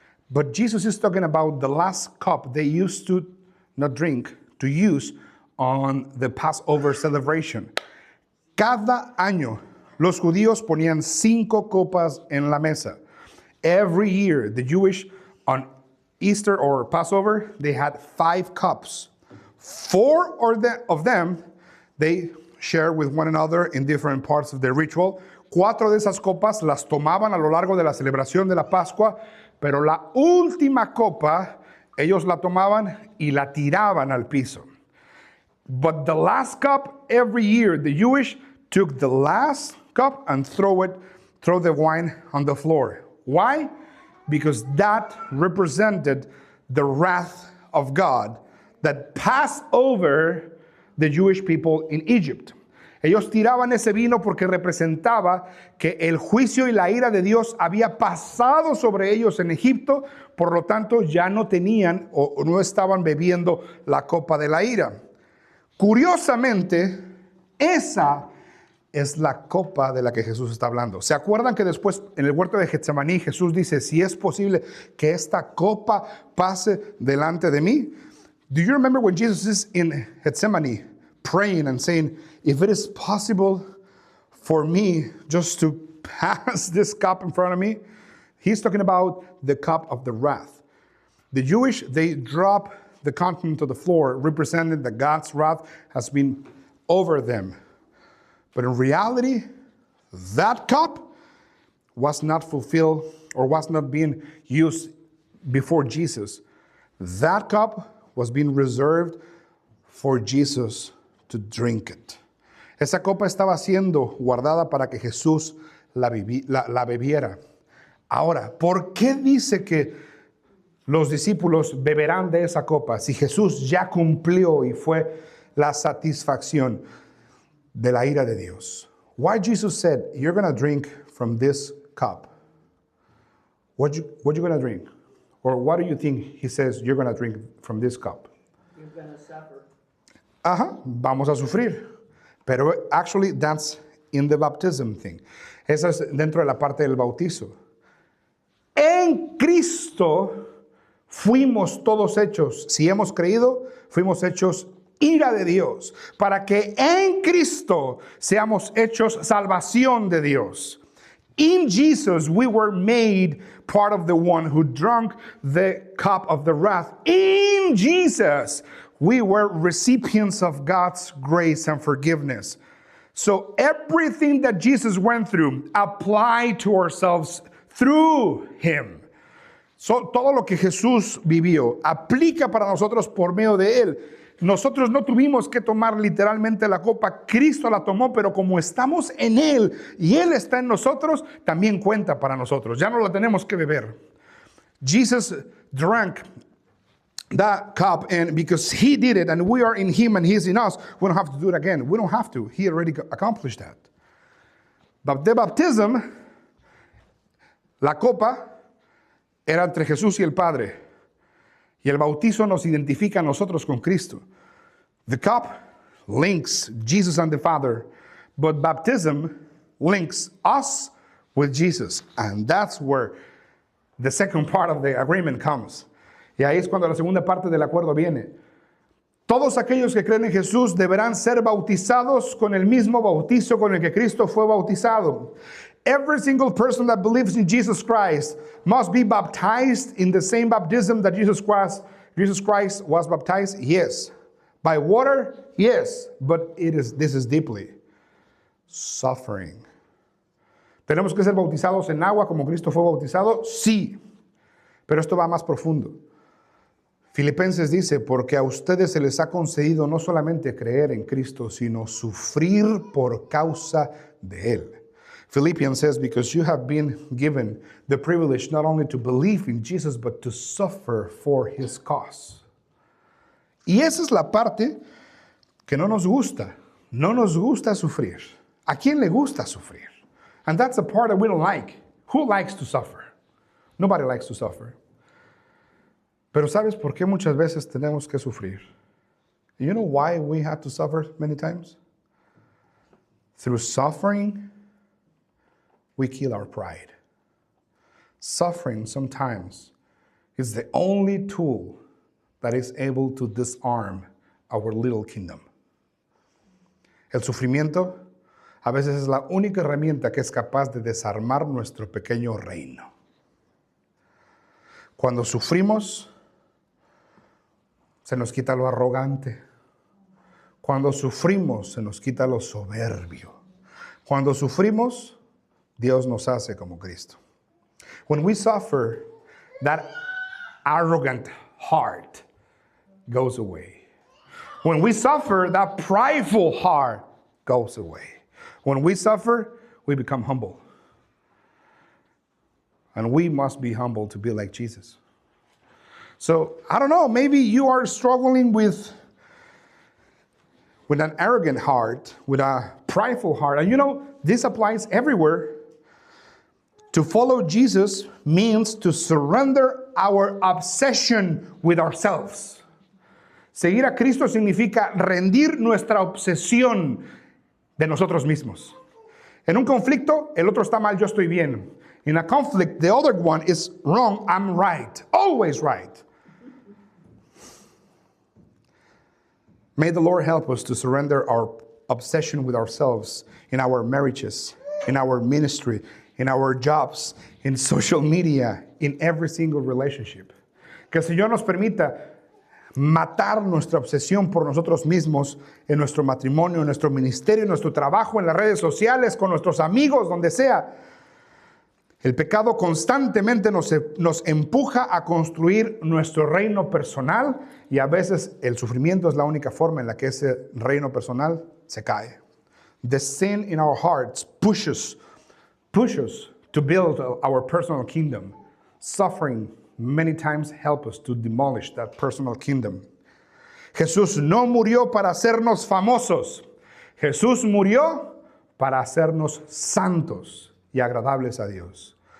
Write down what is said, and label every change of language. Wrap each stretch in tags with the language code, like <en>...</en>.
<en>But Jesus is talking about the last cup they used to not drink, to use on the Passover celebration.</en> <es>Cada año los judíos ponían 5 copas en la mesa.</es> <en>Every year, the Jewish, on Easter or Passover, they had 5 cups. 4 of them, they share with one another in different parts of the ritual.</en> <es>4 de esas copas las tomaban a lo largo de la celebración de la Pascua, pero la última copa, ellos la tomaban y la tiraban al piso.</es> <en>But the last cup, every year, the Jewish took the last cup and throw the wine on the floor. Why? Because that represented the wrath of God that passed over the Jewish people in Egypt.</en> <es>Ellos tiraban ese vino porque representaba que el juicio y la ira de Dios había pasado sobre ellos en Egipto, por lo tanto ya no tenían o no estaban bebiendo la copa de la ira. Curiosamente, esa es la copa de la que Jesús está hablando. ¿Se acuerdan que después en el huerto de Getsemaní Jesús dice, si es posible que esta copa pase delante de mí?</es> <en>Do you remember when Jesus is in Gethsemane praying and saying, if it is possible for me just to pass this cup in front of me? He's talking about the cup of the wrath. The Jewish, they drop the content to the floor, representing that God's wrath has been over them. But in reality, that cup was not fulfilled or was not being used before Jesus. That cup was being reserved for Jesus to drink it.</en> <es>Esa copa estaba siendo guardada para que Jesús la bebiera. Ahora, ¿por qué dice que los discípulos beberán de esa copa si Jesús ya cumplió y fue la satisfacción de la ira de Dios?</es> <en>Why Jesus said, you're going to drink from this cup? What you going to drink? Or what do you think he says you're going to drink from this cup? You're going to suffer.</en> <es>Vamos a sufrir. Pero</es> <en>actually that's in the baptism thing.</en> <es>Eso es dentro de la parte del bautizo. En Cristo fuimos todos hechos, si hemos creído, fuimos hechos ira de Dios, para que en Cristo seamos hechos salvación de Dios.</es> <en>In Jesus, we were made part of the one who drank the cup of the wrath. In Jesus, we were recipients of God's grace and forgiveness. So everything that Jesus went through applied to ourselves through Him.</en> <es>So, todo lo que Jesús vivió aplica para nosotros por medio de Él. Nosotros no tuvimos que tomar literalmente la copa, Cristo la tomó, pero como estamos en Él y Él está en nosotros, también cuenta para nosotros. Ya no la tenemos que beber.</es> <en>Jesus drank that cup, and because He did it, and we are in Him and He's in us, we don't have to do it again. We don't have to. He already accomplished that. But the baptism,</en> <es>la copa, era entre Jesús y el Padre. Y el bautizo nos identifica a nosotros con Cristo.</es> <en>The cup links Jesus and the Father, but baptism links us with Jesus. And that's where the second part of the agreement comes.</en> <es>Y ahí es cuando la segunda parte del acuerdo viene. Todos aquellos que creen en Jesús deberán ser bautizados con el mismo bautizo con el que Cristo fue bautizado.</es> <en>Every single person that believes in Jesus Christ must be baptized in the same baptism that Jesus Christ was baptized. Yes. By water? Yes. But this is deeply suffering.</en> <es>¿Tenemos que ser bautizados en agua como Cristo fue bautizado? Sí. Pero esto va más profundo. Filipenses dice, porque a ustedes se les ha concedido no solamente creer en Cristo, sino sufrir por causa de Él.</es> <en>Philippians says, because you have been given the privilege not only to believe in Jesus, but to suffer for his cause.</en> <es>Y esa es la parte que no nos gusta. No nos gusta sufrir. ¿A quién le gusta sufrir?</es> <en>And that's the part that we don't like. Who likes to suffer? Nobody likes to suffer.</en> <es>Pero ¿sabes por qué muchas veces tenemos que sufrir?</es> <en>You know why we have to suffer many times? Through suffering, we kill our pride. Suffering sometimes is the only tool that is able to disarm our little kingdom.</en> <es>El sufrimiento a veces es la única herramienta que es capaz de desarmar nuestro pequeño reino. Cuando sufrimos, se nos quita lo arrogante. Cuando sufrimos, se nos quita lo soberbio. Cuando sufrimos, Dios nos hace como Cristo.</es> <en>When we suffer, that arrogant heart goes away. When we suffer, that prideful heart goes away. When we suffer, we become humble. And we must be humble to be like Jesus. So, I don't know, maybe you are struggling with an arrogant heart, with a prideful heart. And you know, this applies everywhere. To follow Jesus means to surrender our obsession with ourselves.</en> <es>Seguir a Cristo significa rendir nuestra obsesión de nosotros mismos. En un conflicto, el otro está mal, yo estoy bien.</es> <en>In a conflict, the other one is wrong, I'm right. Always right. May the Lord help us to surrender our obsession with ourselves in our marriages, in our ministry, in our jobs, in social media, in every single relationship.</en> <es>Que el Señor nos permita matar nuestra obsesión por nosotros mismos en nuestro matrimonio, en nuestro ministerio, en nuestro trabajo, en las redes sociales, con nuestros amigos, donde sea. El pecado constantemente nos empuja a construir nuestro reino personal y a veces el sufrimiento es la única forma en la que ese reino personal se cae.</es> <en>The sin in our hearts pushes to build our personal kingdom. Suffering many times help us to demolish that personal kingdom.</en> <es>Jesús no murió para hacernos famosos. Jesús murió para hacernos santos y agradables a Dios.</es>